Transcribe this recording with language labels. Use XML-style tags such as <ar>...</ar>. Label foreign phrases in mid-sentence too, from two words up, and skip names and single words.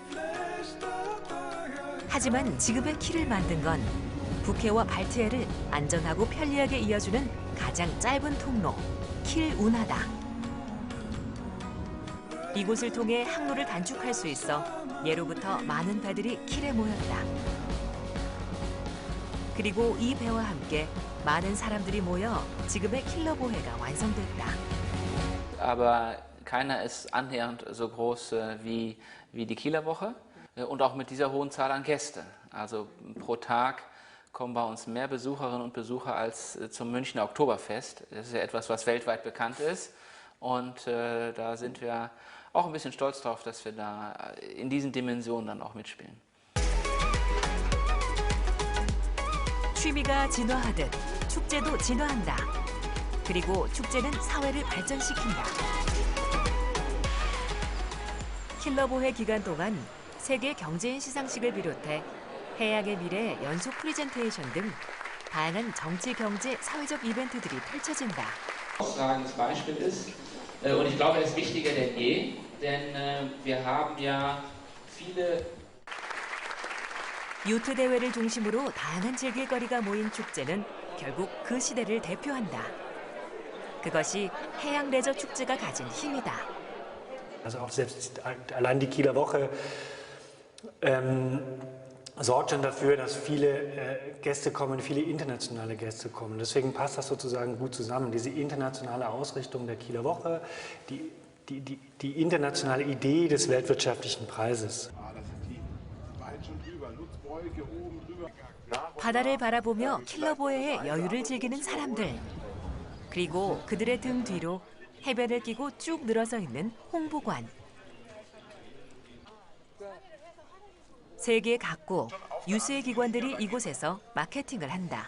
<ko>하지만 지금의 킬을 만든 건 북해와 발트해를 안전하고 편리하게 이어주는 가장 짧은 통로, 킬 운하다. 이곳을 통해 항로를 단축할 수 있어 예로부터 많은 배들이 킬에 모였다. 그리고 이 배와 함께 많은 사람들이 모여 지금의 킬러보해가 완성됐다.</ko> <de>Aber keiner ist annähernd so groß wie die Kieler Woche und auch mit dieser hohen Zahl an Gästen. Also pro Tag kommen bei uns mehr Besucherinnen und Besucher als zum Münchner Oktoberfest. Das ist ja etwas, was weltweit bekannt ist und da sind wir auch ein bisschen stolz drauf, dass wir da in diesen Dimensionen dann auch mitspielen.</de> <ko>취미가 진화하듯 축제도 진화한다. 그리고 축제는 사회를 발전시킨다. 킬러보해 기간 동안 세계 경제인 시상식을 비롯해 해양의 미래 연속 프리젠테이션 등 다양한 정치, 경제, 사회적 이벤트들이 펼쳐진다.</ko> <de>Herausragendes Beispiel ist, und ich glaube, er ist wichtiger denn je, denn wir haben ja viele</de> <ko>요트 대회를 중심으로 다양한 즐길거리가 모인 축제는 결국 그 시대를 대표한다. 그것이 해양 레저 축제가 가진 힘이다.</ko> <de>Also auch selbst allein die Kieler Woche sorgt schon dafür, dass viele Gäste kommen, viele internationale Gäste kommen. Deswegen passt das sozusagen gut zusammen. Diese internationale Ausrichtung der Kieler Woche, die internationale Idee des weltwirtschaftlichen Preises.</de> <ko>바다를 바라보며 킬러보헤의 여유를 즐기는 사람들. 그리고 그들의 등 뒤로 해변을 끼고 쭉 늘어서 있는 홍보관. 세계 각국, 유수의 기관들이 이곳에서 마케팅을 한다.</ko>